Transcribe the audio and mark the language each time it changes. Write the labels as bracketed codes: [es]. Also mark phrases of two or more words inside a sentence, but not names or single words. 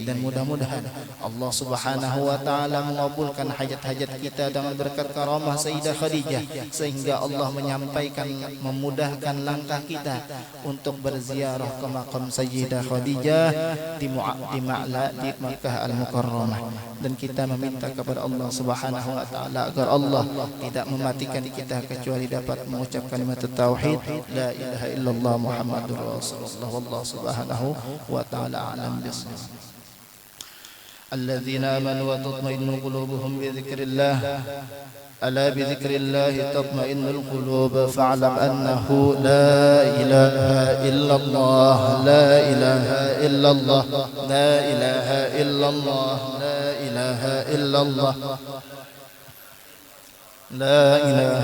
[id] Dan mudah-mudahan Allah [ar] سبحانه وتعالى [id] mengabulkan hajat-hajat kita dengan berkat karamah Sayyidah Khadijah, sehingga Allah menyampaikan, memudahkan langkah kita untuk berziarah ke makam Sayyidah Khadijah di Makkah Al-Mukarramah. Dan kita meminta kepada Allah [ar] سبحانه وتعالى [id] agar Allah tidak mematikan kita kecuali dapat mengucapkan kalimat tauhid [ar] لا إله إلا الله محمد رسول الله. والله سبحانه وتعالى أعلم بالصواب الذين آمنوا وتطمئن قلوبهم بذكر الله ألا بذكر الله تطمئن القلوب فاعلم أنه لا إله إلا الله لا إله إلا الله لا إله إلا الله لا إله إلا الله لا إله